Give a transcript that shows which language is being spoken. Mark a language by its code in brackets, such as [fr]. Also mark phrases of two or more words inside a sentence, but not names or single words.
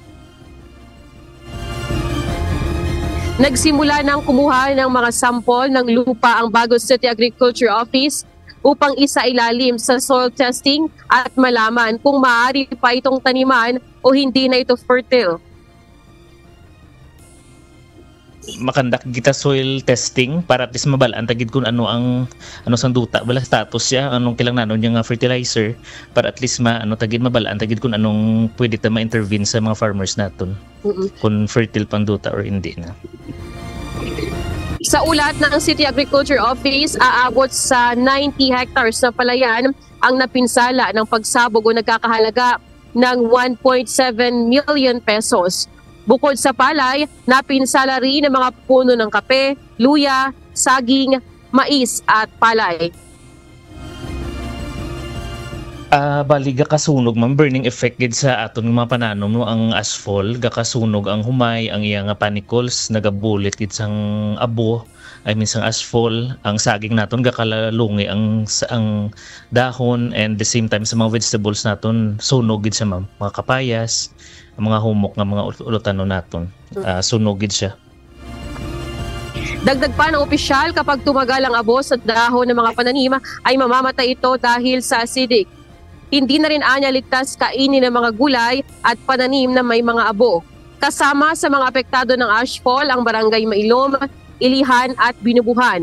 [tl] Nagsimula ng kumuha ng mga sample ng lupa ang Bagos City Agriculture Office upang isailalim sa [en] soil testing [tl] at malaman kung maaari pa itong taniman o hindi na ito fertile. [hil] makandak kita [en] soil testing [hil] para [en] at least [hil] mabalaan tagid kung ano sang duta bala status siya, anong kailangan nanon yung fertilizer para [en] at least [hil] tagid mabalaan tagid kung anong pwede ta ma-intervene sa mga farmers naton. Kung fertile pang duta or hindi na. [tl] Sa ulat ng City Agriculture Office, aabot sa 90 hectares na palayan ang napinsala ng pagsabog o nagkakahalaga ng 1.7 million pesos. Bukod sa palay, napinsala rin ang mga puno ng kape, luya, saging, mais at palay. [hil] Bali gakasunog man [en] burning effect [hil] gid sa aton mga pananom no, ang asphalt gakasunog ang humay, ang iyang panicles nagabulit gid sang abo, sang asphalt, ang saging naton gakalalungi ang dahon, [en] and the same time [hil] sa mga vegetables naton sunog gid sa mga kapayas, ang mga humok nga mga ulutanon naton sunog gid siya. [tl] Dagdag pa ng opisyal, kapag tumagal ang abo sa dahon ng mga pananim ay mamamatay ito dahil sa acidic. Hindi na rin anya ligtas kainin ng mga gulay at pananim na may mga abo. Kasama sa mga apektado ng ashfall ang barangay Mailom, Ilihan at Binubuhan.